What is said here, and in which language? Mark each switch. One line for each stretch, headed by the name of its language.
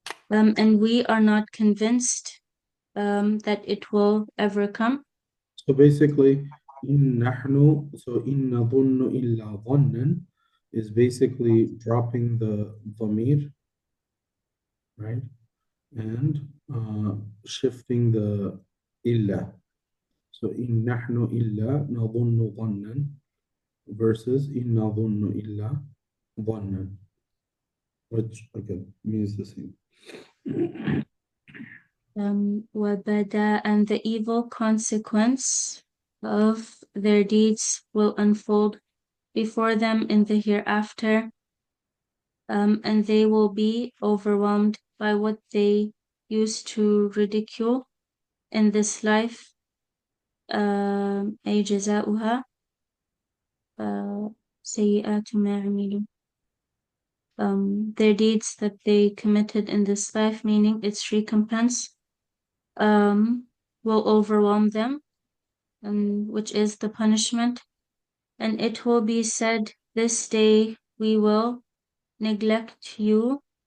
English: And we are not convinced that it will ever come. So basically,
Arabic: إن نحن,
English: so
Arabic: إن نظن إلا ظنا
English: is basically dropping the dhamir, right? And shifting the إلا. So
Arabic: إن نحن إلا نظن ظنا
English: versus
Arabic: إن نظن إلا ظنا,
English: which again means the same. وَبَدَا, and the evil consequence of their deeds will unfold before them in the hereafter, and they will be overwhelmed by what they used to ridicule in this life.
Arabic: أي جزاؤها سيئات ما عملوا.
English: Their deeds that they committed in this life, meaning its recompense, will overwhelm them, which is the punishment. And it will be said, this day we will neglect you